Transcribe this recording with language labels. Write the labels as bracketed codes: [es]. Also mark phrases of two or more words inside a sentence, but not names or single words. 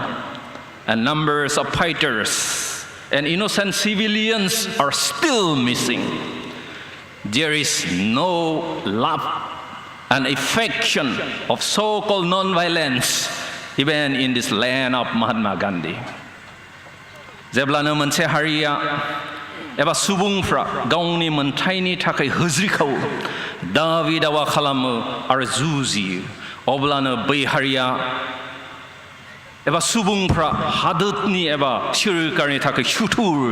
[en] And numbers of fighters and innocent civilians are still missing. There is no love and affection of so-called non-violence even in this land of Mahatma Gandhi. [brx] जेब्लानो मोनसे हारिया एबा सुबुंफ्रा गावनि मोनथायनि थाखाय होज्रिखावो दाबि दावा खालामो आरो जुजियो अब्लानो बै हारिया एबा सुबुंफ्रा हादोरनि एबा सोरखारनि थाखाय सुथुर